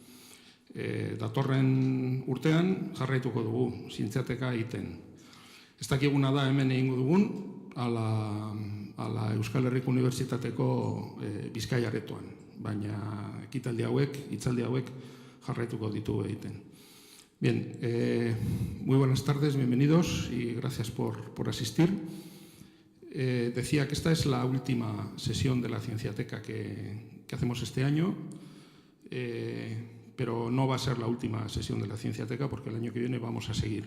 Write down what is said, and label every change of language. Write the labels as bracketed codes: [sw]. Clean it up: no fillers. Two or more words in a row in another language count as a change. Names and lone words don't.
[eu] Datorren urtean jarraituko dugu zientziateka egiten. Ez dakiguna da hemen egingo dugun, ala Euskal Herriko Unibertsitateko Bizkaia aretoan, baina ekitaldi hauek, hitzaldi hauek jarraituko ditugu egiten. [es] Bien, muy buenas tardes, bienvenidos y gracias por asistir. Decía que esta es la última sesión de la Cienciateca que hacemos este año, pero no va a ser la última sesión de la Cienciateca porque el año que viene vamos a seguir.